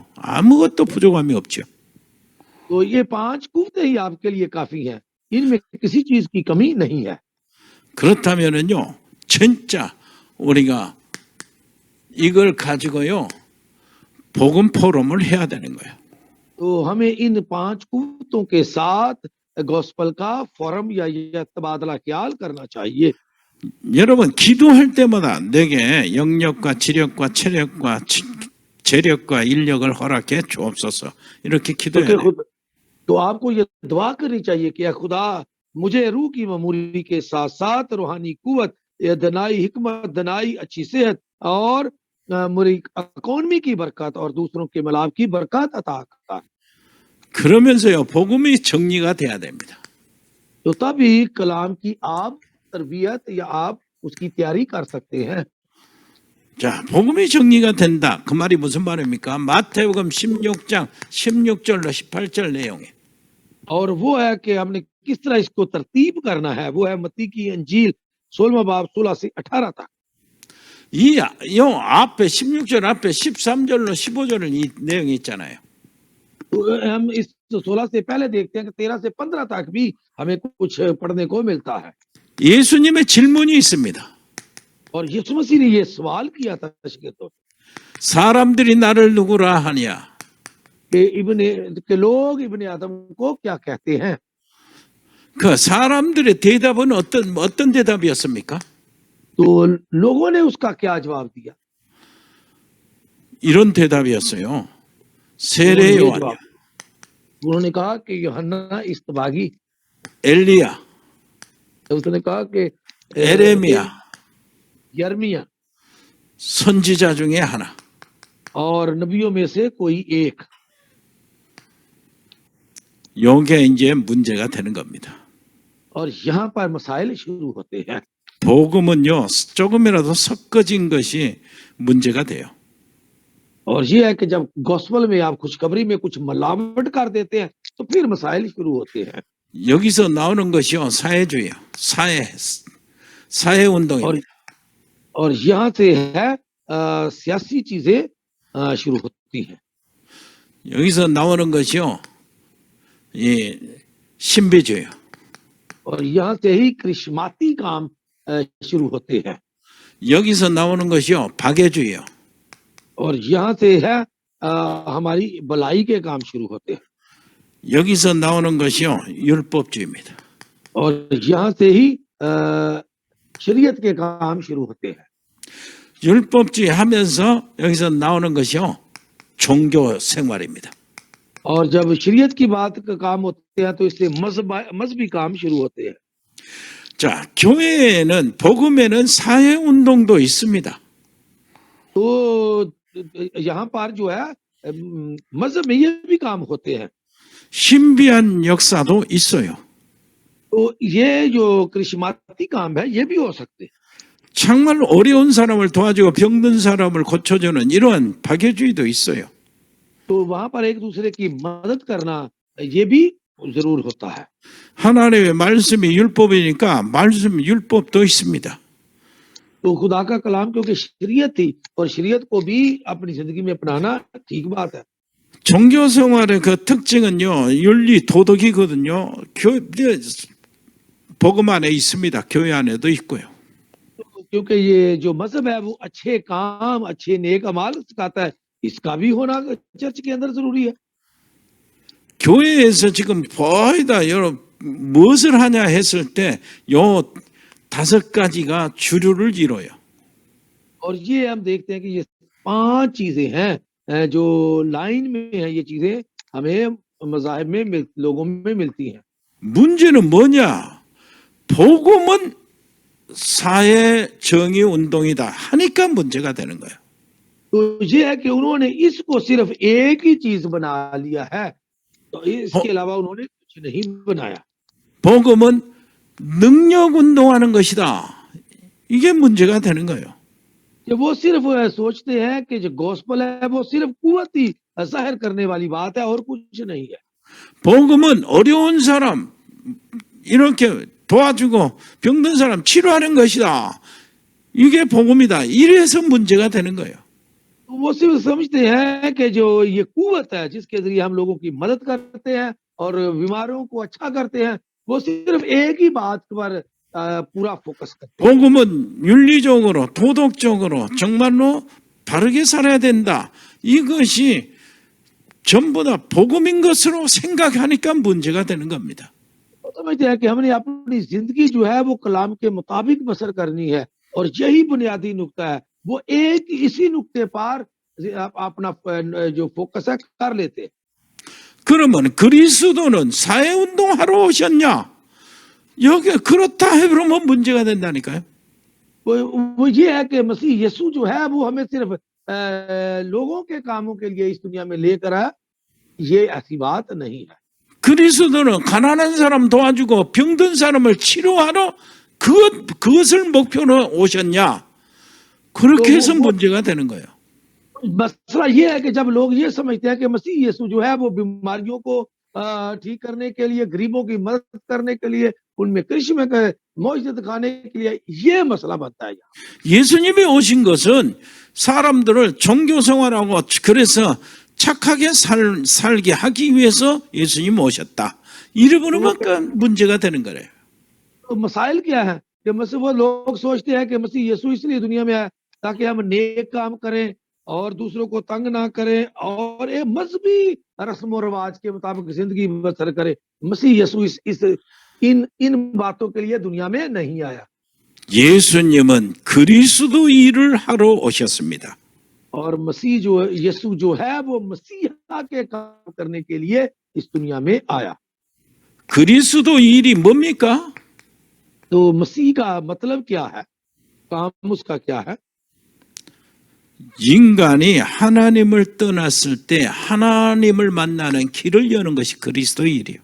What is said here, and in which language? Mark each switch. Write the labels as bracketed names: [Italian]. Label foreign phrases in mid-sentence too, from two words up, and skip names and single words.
[Korean] 아무것도 부족함이 없죠. [Urdu] تو یہ 5 قوتیں ہی آپ کے لیے کافی ہیں، ان میں کسی چیز کی کمی نہیں ہے. [Korean] 그렇다면은요, 진짜 우리가 이걸 가지고요, 복음 포럼을 해야 되는 거예요. [Urdu] تو ہمیں ان 5 قوتوں کے ساتھ گوسپل کا فورم یا تبادلہ خیال کرنا چاہیے. [Korean] 여러분 기도할 때마다 내게 영력과 지력과 체력과 재력과 인력을 허락해 주옵소서 이렇게 기도해야 돼요. [Urdu] تو آپ کو یہ دعا کرنی چاہیے کہ خدا مجھے روح کی معموری کے ساتھ ساتھ روحانی قوت، دانائی حکمت، دانائی اچھی صحت اور میری اکانومی کی برکت اور دوسروں کے ملاپ کی برکت عطا کر. [Korean] 그러면서요 복음이 정리가 돼야 됩니다. [Urdu] تو تبھی کلام کی آپ تربیت یا آپ اس کی تیاری کر سکتے ہیں. [Korean] 자, 복음이 정리가 된다. 그 말이 무슨 말입니까? 마태복음 16장 16절로 18절 내용에. [Urdu] اور وہ ہے کہ ہم نے کس طرح اس کو ترتیب کرنا ہے، وہ ہے متی کی انجیل 16واں باب 16 سے 18 تک. [Korean] 이 앞에 16절 앞에 13절로 15절은 이 내용이 있잖아요. [Urdu] تو ہم اس 16 سے پہلے دیکھتے ہیں کہ 13 سے 15 تک بھی ہمیں کچھ پڑھنے کو ملتا ہے. [Korean] 예수님의 질문이 있습니다. [Urdu] اور یسوع مسیح نے یہ سوال کیا تھا کے طور [Korean] 사람들이 나를 누구라 하냐? [Urdu] کے لوگ ابن آدم کو کیا کہتے ہیں. [Korean] 그 사람들의 대답은 어떤 대답이었습니까? [Urdu] تو لوگوں نے اس کا کیا جواب دیا? [Korean] 이런 대답이었어요. 세례 요한, [Urdu] انہوں نے کہا کہ یوحنا اصطباغی, [Korean] 엘리야, [Urdu] اس نے کہا کہ [Korean] 에레미야, [Urdu] یرمیاہ [Korean] 선지자 중에 하나. [Urdu] اور نبیوں میں سے کوئی ایک. [Korean] 요게 이제 문제가 되는 겁니다. [Urdu] اور یہاں پر مسائل شروع ہوتے ہیں. [Korean] 복음은요 조금이라도 섞어진 것이 문제가 돼요. [Urdu] اور یہ ہے کہ جب گوسپل میں آپ خوشخبری میں کچھ ملاوٹ کر دیتے ہیں تو پھر مسائل شروع ہوتے ہیں. [Korean] 여기서 나오는 것이요 사회주의요, 사회 운동입니다. [Urdu] اور یہاں سے ہے سیاسی چیزیں شروع ہوتی ہیں. [Korean] 여기서 나오는 것이요 이 신비주의요. [Urdu] اور یہاں سے ہی کرشماتی کام شروع ہوتے ہیں. [Korean] 여기서 나오는 것이요 박애주의요. [Urdu] اور یہاں سے ہے ہماری بھلائی کے کام شروع ہوتے ہیں. [Korean] 여기서 나오는 것이요 율법주의입니다. [Urdu] اور یہاں سے ہی شریعت کے کام شروع ہوتے ہیں. [Korean] 율법주의 하면서 여기서 나오는 것이요 종교 생활입니다. [Urdu] اور جب شریعت کی بات کا کام ہوتے ہیں تو اس سے مذہبی کام شروع ہوتے ہیں. [Korean] 자, 교회에는 복음에는 사회 운동도 있습니다. [Urdu] تو یہاں پر جو ہے مذہب میں یہ بھی کام ہوتے ہیں. [Korean] 신비한 역사도 있어요. [Urdu] تو یہ جو کرشماتی کام ہے یہ بھی ہو سکتے ہیں. [Korean] 정말 어려운 사람을 도와주고 병든 사람을 고쳐주는 이러한 박애주의도 있어요. [Urdu] تو وہاں پر ایک دوسرے کی مدد کرنا یہ بھی ضرور ہوتا ہے. [Korean] 하나님의 말씀이 율법이니까 말씀 율법도 있습니다. [Urdu] تو خدا کا کلام کیونکہ شریعت تھی اور شریعت کو بھی اپنی زندگی میں اپنانا ٹھیک بات ہے. [Korean] 종교 생활의 그 특징은요 윤리 도덕이거든요. 복음 안에 있습니다. 교회 안에도 있고요. [Urdu] کیونکہ یہ جو مذہب ہے وہ اچھے کام، اچھے نیک اعمال سکھاتا ہے، اس کا بھی ہونا چرچ کے اندر ضروری ہے. [Korean] 교회에서 지금 거의 다 여러분 무엇을 하냐 했을 때 요 5가지가 주류를 이뤄요. [Urdu] اور یہ ہم دیکھتے ہیں کہ یہ 5 چیزیں ہیں جو لائن میں ہے یہ چیزیں ہمیں مذاہب میں لوگوں میں ملتی ہیں. [Korean] 문제는 뭐냐? 복음은 사회 정의 운동이다 하니까 문제가 되는 거예요. [Urdu] تو یہ ہے کہ انہوں نے اس کو صرف ایک ہی چیز بنا لیا ہے، تو اس کے علاوہ انہوں نے کچھ نہیں بنایا. [Korean] 복음은 능력 운동하는 것이다. 이게 문제가 되는 거예요. [Urdu] کہ وہ صرف سوچتے ہیں کہ جو گوسپل ہے وہ صرف قوت ہی ظاہر کرنے والی بات ہے اور کچھ نہیں ہے. [Korean] 복음은 어려운 사람 이렇게 도와주고 병든 사람 치료하는 것이다. 이게 복음이다. 이래서 문제가 되는 거예요. [Urdu] وہ صرف سمجھتے ہیں کہ جو یہ قوت ہے جس کے ذریعے ہم لوگوں کی مدد کرتے ہیں اور بیماروں کو اچھا کرتے ہیں، وہ صرف ایک ہی بات پر پورا فوکس کرتے ہیں. [Korean] 복음은 윤리적으로 도덕적으로 정말로 바르게 살아야 된다. 이것이 전부 다 복음인 것으로 생각하니까 문제가 되는 겁니다. [Urdu] وہ سمجھتے ہیں کہ ہم نے اپنی زندگی جو ہے وہ کلام کے مطابق بسر کرنی ہے اور یہی بنیادی نکتہ ہے. وہ ایک اسی نکتے پر اپنا جو فوکس ہے کر لیتے ہیں. [Korean] 그러면 그리스도는 사회운동하러 오셨냐? 여기 그렇다 해보면 문제가 된다니까요. [Urdu] وہ یہ ہے کہ مسیح یسوع جو ہے وہ ہمیں صرف لوگوں کے کاموں کے لیے اس دنیا میں لے کر آیا، یہ ایسی بات نہیں ہے. [Korean] 그리스도는 가난한 사람 도와주고 병든 사람을 치료하러 그것을 목표로 오셨냐? 그렇게 해서 문제가 되는 거예요. [Urdu] مسئلہ یہ ہے کہ جب لوگ یہ سمجھتے ہیں کہ مسیح یسوع جو ہے وہ بیماریوں کو ٹھیک کرنے کے لیے، غریبوں کی مدد کرنے کے لیے، ان میں کرشن میں موجود دکھانے کے لیے، یہ مسئلہ بنتا ہے. [Korean] 예수님이 오신 것은 사람들을 종교 생활하고 그래서 착하게 살게 하기 위해서 예수님 오셨다. 이러면 문제가 되는 거예요. [Urdu] تو مسائل کیا ہے کہ مسیح وہ لوگ سوچتے ہیں کہ مسیح یسوع اس لیے دنیا میں آیا تاکہ ہم نیک کام کریں اور دوسروں کو تنگ نہ کریں اور ایک مذہبی رسم اور رواج کے مطابق زندگی بسر کریں. مسیح یسوع ان باتوں کے لیے دنیا میں نہیں آیا. [Korean] 예수님은 그리스도 일을 하러 오셨습니다. [Urdu] اور مسیح جو یسوع جو ہے وہ مسیحا کے کام کرنے کے لیے اس دنیا میں آیا. [Korean] 그리스도 일이 뭡니까? [Urdu] تو مسیح کا مطلب کیا ہے، کام اس کا کیا ہے? [Korean] 인간이 하나님을 떠났을 때 하나님을 만나는 길을 여는 것이 그리스도의 일이에요.